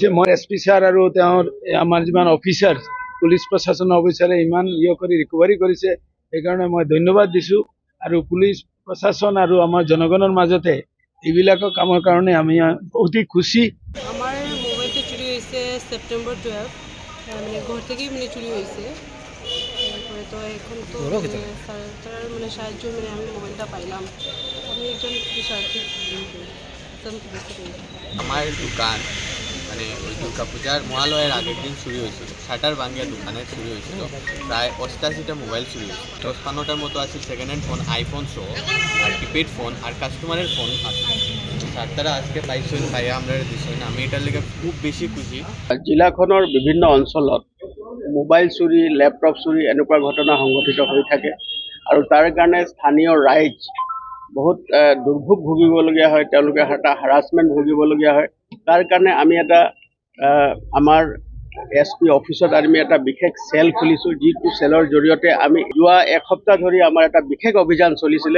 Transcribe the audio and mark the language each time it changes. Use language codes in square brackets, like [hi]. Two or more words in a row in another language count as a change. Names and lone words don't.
[as] মই SP ছাৰ আৰু তেওঁৰ আমাৰ যিমান অফিচাৰ পুলিচ প্ৰশাসনৰ অফিচাৰে ইমান কৰি ৰিকভাৰী কৰিছে, সেইকাৰণে মই ধন্যবাদ দিছোঁ। আৰু পুলিচ প্ৰশাসন আৰু আমাৰ জনগণৰ মাজতে এইবিলাক কামৰ কাৰণে আমি অতি খুশি। [bn] আমার মোবাইলটা চুরি হয়েছে সেপ্টেম্বর 12, মানে ঘর থেকেই চুরি হয়েছে। তারপরে তো এখন তো তার সাহায্য আমি মোবাইলটা পাইলাম। আমি একজন আমার দোকান মানে ওই দুর্গা পূজার মহালয়ের আগের দিন চুরি হয়েছিল। শাটার ভাঙিয়া দোকানে চুরি হয়েছিল। প্রায় 88টা মোবাইল চুরি হয়েছিল। 55টার মতো আছে [en] second hand phone, [bn] আইফোন সহ আর কিপ্যাড ফোন আর কাস্টমারের ফোন আছে। স্যার তারা আজকে পাইছেন, পাইয়া আমরা দিচ্ছেন। আমি এটার লেগে খুব বেশি খুশি। [as] জিলাখনৰ বিভিন্ন অঞ্চলত মোবাইল চুৰি, লেপটপ চুৰি এনেকুৱা ঘটনা সংঘটিত হৈ থাকে আৰু তাৰ কাৰণে স্থানীয় ৰাইজ বহুত দুৰ্ভোগ ভুগিবলগীয়া হয়। তেওঁলোকে এটা হাৰাছমেণ্ট ভুগিবলগীয়া হয়। তাৰ কাৰণে আমি এটা আমাৰ SP অফিচত আমি এটা বিশেষ চেল খুলিছোঁ, যিটো চেলৰ জৰিয়তে আমি যোৱা এসপ্তাহ ধৰি আমাৰ এটা বিশেষ অভিযান চলিছিলে।